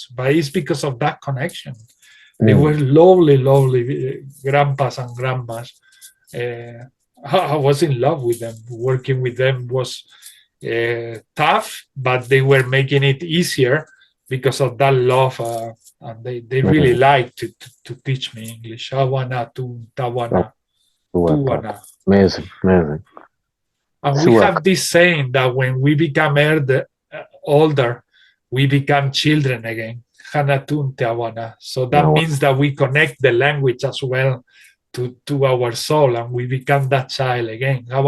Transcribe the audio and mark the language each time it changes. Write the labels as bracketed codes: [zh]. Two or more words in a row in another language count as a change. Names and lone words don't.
[en] But it's because of that connection. They were lovely grandpas and grandmas. I was in love with them. Working with them was tough, but they were making it easier because of that love, and they really liked to teach me English. Awana, tawana, tuwana. Amazing. And we have this saying that when we become older, we become children again. Hanatun tawana. So that means that we connect the language as well to our soul, and we become that child again.